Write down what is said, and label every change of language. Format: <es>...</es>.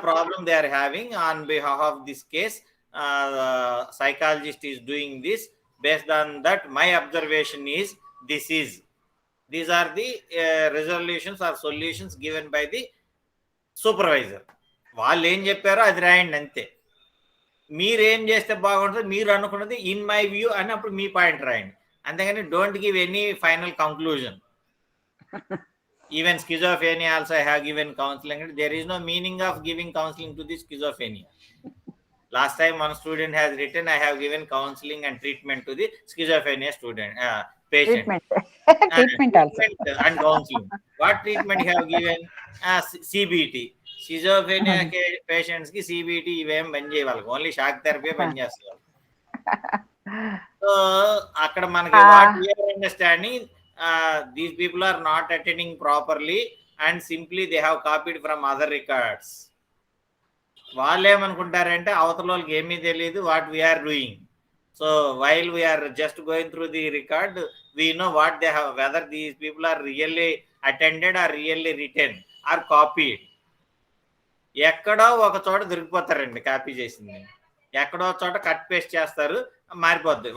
<en>problem they are having on behalf of this case. The psychologist is doing this. Based on that, my observation is these are the resolutions or solutions given by the supervisor.</en> <te>వాళ్ళు ఏం చెప్పారో అది రాయండి అంతే. మీరేం చేస్తే బాగుంటుంది మీరు అనుకున్నది</te> <en>in my view</en> <te>అని అప్పుడు మీ పాయింట్ రాయండి. అంతేగాని</te> <en>Don't give any final conclusion. Even schizophrenia also I have given counseling. There is no meaning of giving counseling to the schizophrenia. Last time one student has written, I have given counseling and treatment to the schizophrenia patient. Treatment. Treatment also. Treatment and counseling. What treatment you have given? CBT.</en> <te>Schizophrenia patients ki CBT ఇవేం పని చేయవాలి.</te> <en>Only shock therapy</en> <te>పని చేస్తారు.</te> <en>So</en> <te>అక్కడ మనకి</te> <en>what we are understanding, these people are not attending properly and simply they have copied from other records.</en> <te>వాళ్ళు ఏమనుకుంటారంటే అవతల వాళ్ళకి ఏమీ తెలియదు</te> <en>What we are doing. So while we are just going through the record we know what they have, whether these people are really attended or really written or copied.</en> <te>ఎక్కడో ఒక చోట దొరికిపోతారండి copy చేసింది, ఎక్కడో చోట కట్ పేస్ట్ చేస్తారు మారిపోద్ది.</te>